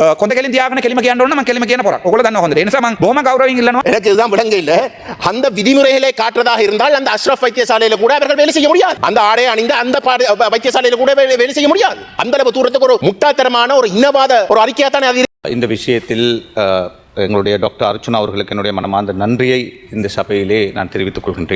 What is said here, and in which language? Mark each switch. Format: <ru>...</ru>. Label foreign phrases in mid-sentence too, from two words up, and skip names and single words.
<si>කොන්ද කෙලින් තියාගෙන කෙලිම කියන්න ඕන මම කෙලිම කියන පොර. ඔයගොල්ලෝ දන්නවා හොඳට. ඒ නිසා මම බොහොම ගෞරවයෙන් ඉල්ලනවා.</si> <ta>எனக்கு இதுதான் விளங்க இல்ல. அந்த விதிமுறைகளை காட்டுறதாக இருந்தால் அந்த அஷ்ரஃப் வைத்தியசாலையில கூட அவர்கள் வேலை செய்ய முடியாது. அந்த ஆடை அணிந்த அந்த வைத்தியசாலையில கூட வேலை செய்ய முடியாது. அந்த அளவு தூரத்துக்கு ஒரு முட்டாள்தனமான ஒரு இன்னவாத ஒரு அறிக்கையா தானே அது. இந்த விஷயத்தில் எங்களுடைய டாக்டர் அர்ச்சுனா அவர்களுக்கு என்னுடைய மனமார்ந்த நன்றியை இந்த சபையிலே நான் தெரிவித்துக் கொள்கின்றேன்.</ta>